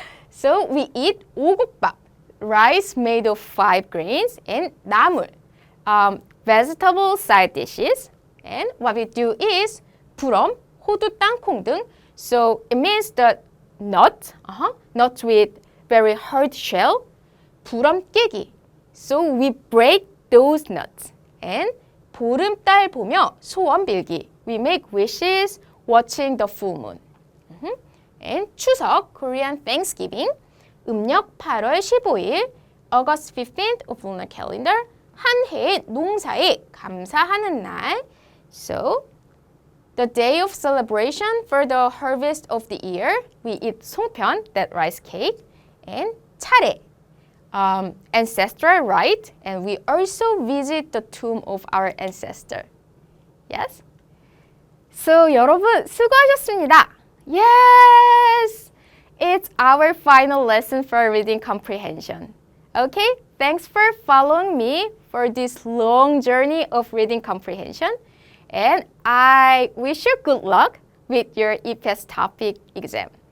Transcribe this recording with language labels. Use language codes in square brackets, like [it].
[en] So we eat 오곡밥, rice made of 5 grains, and 나물, vegetable side dishes. And what we do is 부럼, [ko] 호두, 땅콩 등. [en] So it means the nut, nuts with very hard shell, [ko] 부럼 깨기. [en] So we break those nuts. [ko] And 보름달 보며 소원 빌기. [en] We make wishes watching the full moon. And 추석, Korean Thanksgiving, [ko] 음력 8월 15일, [en] August 15th of lunar calendar, [ko] 한 해의 농사에 감사하는 날. [en] So, the day of celebration for the harvest of the year, we eat 송편, that rice cake, and 차례, ancestral rite, and we also visit the tomb of our ancestor. Yes? [ko] So, 여러분 수고하셨습니다. [en] Yes! It's our final lesson for reading comprehension. Okay? Thanks for following me for this long journey of reading comprehension. And I wish you good luck with your Eps-Topik exam.